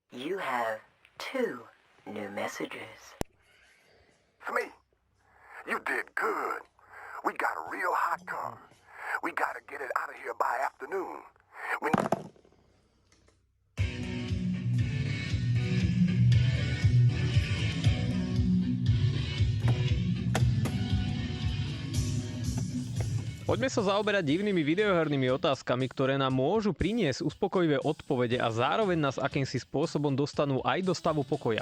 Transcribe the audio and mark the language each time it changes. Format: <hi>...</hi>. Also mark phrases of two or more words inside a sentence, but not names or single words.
<en>You have 2 new messages. It's me. You did good. We got a real hot car. We gotta get it out of here by afternoon.</en> <sk>Poďme sa zaoberať divnými videohernými otázkami, ktoré nám môžu priniesť uspokojivé odpovede a zároveň nás akýmsi spôsobom dostanú aj do stavu pokoja.</sk>